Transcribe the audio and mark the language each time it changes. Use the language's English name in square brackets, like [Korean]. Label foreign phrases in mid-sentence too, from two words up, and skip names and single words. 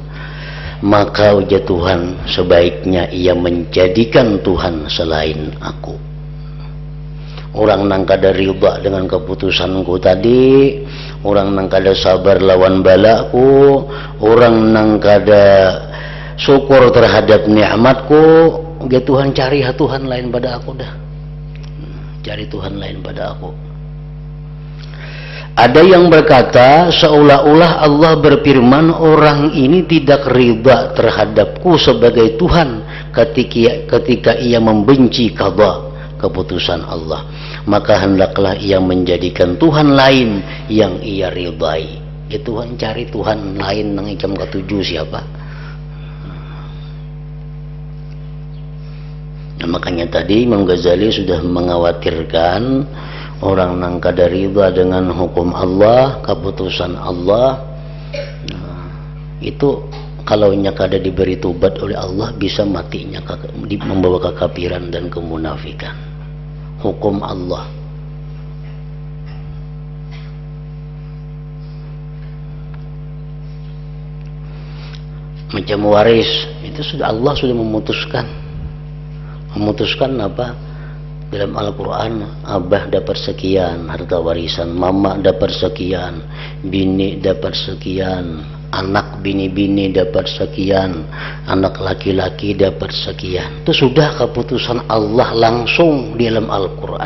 [Indonesian] Maka ujar Tuhan, sebaiknya ia menjadikan Tuhan selain aku. [Banjar] Orang nang kada ridha dengan keputusanku tadi, orang nang kada sabar lawan balaku, orang nang kada syukur terhadap nikmatku, Dia Tuhan cari Tuhan lain pada aku dah. [Indonesian] Cari Tuhan lain pada aku. Ada yang berkata seolah-olah Allah berfirman orang ini tidak ridha terhadapku sebagai Tuhan ketika ia membenci qada keputusan Allah, maka hendaklah ia menjadikan Tuhan lain yang ia ridai. [Banjar] Ya Tuhan cari Tuhan lain nang ikam ketujuh siapa? [Indonesian] Nah, makanya tadi Imam Ghazali sudah mengkhawatirkan orang nang kada ridha dengan hukum Allah, keputusan Allah. Nah, itu kalau nya kada diberi tobat oleh Allah bisa matinya membawa kekafiran dan kemunafikan. Hukum Allah. Macam waris itu sudah Allah sudah memutuskan apa dalam Al-Quran. Abah dapat sekian harta warisan, mama dapat sekian, bini dapat sekian, anak bini-bini dapat sekian, anak laki-laki dapat sekian. Itu sudah keputusan Allah langsung di dalam Al-Quran.